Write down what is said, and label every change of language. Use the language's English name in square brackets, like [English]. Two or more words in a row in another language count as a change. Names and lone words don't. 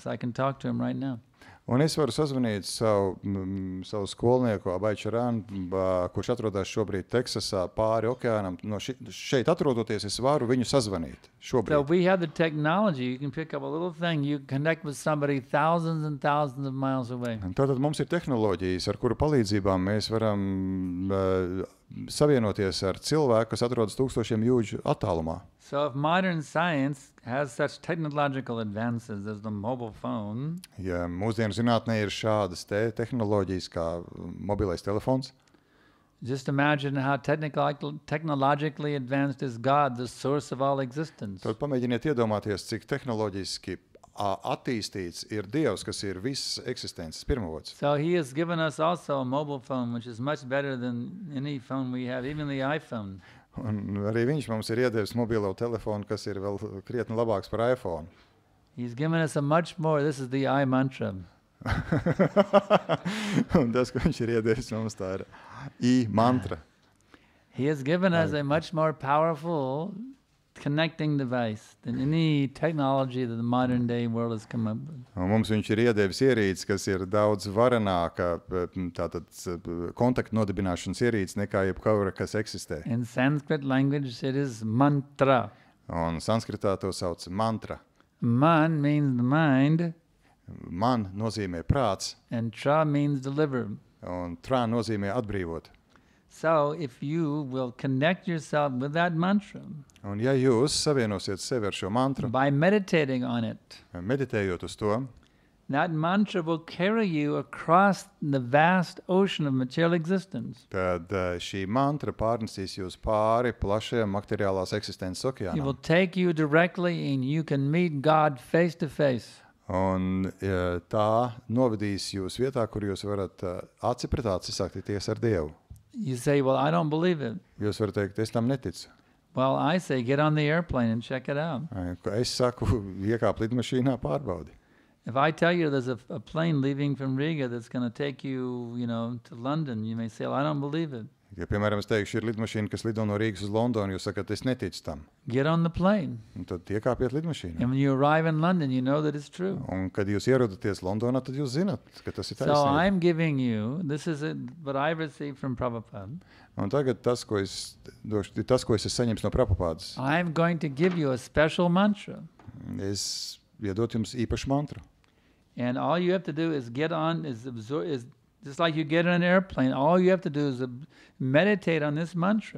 [English] I can talk to him right now. [Latvian] un es varu sazvanīt savu skolnieku Abhay Charan, kurš atrodas šobrīd Teksasā pāri okeānam. No šeit atrodoties, es varu viņu sazvanīt So šobrīd. [English] we have the technology. You can pick up a little thing. You connect with somebody thousands and thousands of miles away. [Latvian] Tātad mums ir tehnoloģijas, ar kuru palīdzībām mēs varam savienoties ar cilvēku, kas atrodas tūkstošiem jūdžu attālumā. [English] So if modern science has such technological advances as the mobile phone, [Latvian] Ja mūsdienu zinātnē ir šādas tehnoloģijas kā mobilais telefons, [English] just imagine how technologically advanced is God, the source of all existence. [Latvian] tad pamēģiniet iedomāties, cik tehnoloģiski attīstīts ir Dievs, kas ir visas eksistences pirmavots. [English] So he has given us also a mobile phone, which is much better than any phone we have, even the iPhone. [Latvian] Un arī viņš mums ir iedevis mobilo telefonu, kas ir vēl krietni labāks par iPhone. [English] He's given us a much more, this is the I mantra. [Latvian] Un tas, ko viņš ir iedevis mums, tā ir I mantra. [English] He has given us a much more powerful connecting device than any technology that the modern day world has come up with. [Latvian] Un mums viņš ir iedevis ierīci, kas ir daudz varenāka tātad kontaktu nodibināšanas ierīci nekā jebkura, kas eksistē. [English] In Sanskrit language, it is mantra. [Latvian] Un sanskritā to sauc mantra. [English] Man means the mind, [Latvian] Man nozīmē prāts, [English] and tra means deliver. [Latvian] un trā nozīmē atbrīvot. [English] So if you will connect yourself with that mantra [Latvian] Un ja jūs savienosiet sevi ar šo mantru, [English] by meditating on it, [Latvian] meditējot uz to, [English] that mantra will carry you across the vast ocean of material existence. [Latvian] tad šī mantra pārnesīs jūs pāri plašajam materiālās eksistences [English] It will [Latvian] okeānam. [English] take you directly and you can meet God face to face. [Latvian] Un tā novedīs jūs vietā, kur jūs varat aci pret aci satikties ar Dievu. [English] You say, well, I don't believe it. [Latvian] Jūs varat teikt, es tam neticu. [English] Well, I say, get on the airplane and check it out. [Latvian] Es saku, iekāp lidmašīnā, pārbaudi. [English] If I tell you there's a plane leaving from Riga that's going to take you, to London, you may say, well, I don't believe it. [Latvian] Ja, piemēram, es teikšu, ir lidmašīna, kas lido no Rīgas uz Londonu, jūs sakat, es neticu tam. [English] Get on the plane. [Latvian] Un tad iekāpiet lidmašīnā. [English] And when you arrive in London, you know that it's true. [Latvian] Un kad jūs ierodaties Londonā, tad jūs zinat, ka tas ir So taisnība. [English] I'm giving you, this is what I received from Prabhupada. [Latvian] Un tagad tas, ko es esmu saņēmis no Prabhupādas, [English] I'm going to give you a special mantra. [Latvian] es iedot jums īpašu mantru. [English] And all you have to do is get on, is just like you get on an airplane, all you have to do is meditate on this mantra.